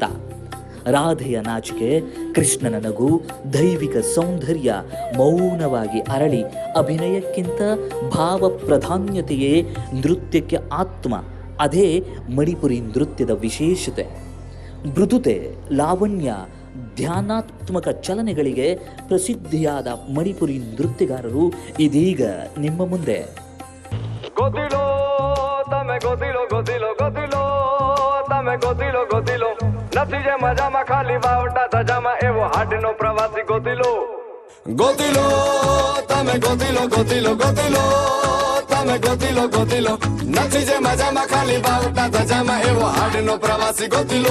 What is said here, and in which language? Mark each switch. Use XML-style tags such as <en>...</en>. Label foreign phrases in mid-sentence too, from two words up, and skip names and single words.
<kn>ರಾಧೆಯ ನಾಚಿಕೆ, ಕೃಷ್ಣನ ನಗು, ದೈವಿಕ ಸೌಂದರ್ಯ ಮೌನವಾಗಿ ಅರಳಿ ಅಭಿನಯಕ್ಕಿಂತ ಭಾವ ಪ್ರಾಧಾನ್ಯತೆಯೇ ನೃತ್ಯಕ್ಕೆ ಆತ್ಮ. ಅದೇ ಮಣಿಪುರಿ ನೃತ್ಯದ ವಿಶೇಷತೆ. ಮೃದುತೆ, ಲಾವಣ್ಯ, ಧ್ಯಾನಾತ್ಮಕ ಚಲನೆಗಳಿಗೆ ಪ್ರಸಿದ್ಧಿಯಾದ ಮಣಿಪುರಿ ನೃತ್ಯಗಾರರು ಇದೀಗ ನಿಮ್ಮ ಮುಂದೆ.</kn> <gu>ಗೊತ್ತಿಲೋ તમે ગોતીલો ગોતીલો ગોતીલો તમે ગોતીલો ગોતીલો નથી જે મજામાં ખાલી વાવટા ધજામાં એવો હાડનો પ્રવાસી ગોતીલો ગોતીલો તમે ગોતીલો ગોતીલો ગોતીલો તમે ગોતીલો ગોતીલો નથી જે મજામાં ખાલી વાવટા ધજામાં એવો હાડનો પ્રવાસી ગોતીલો</gu>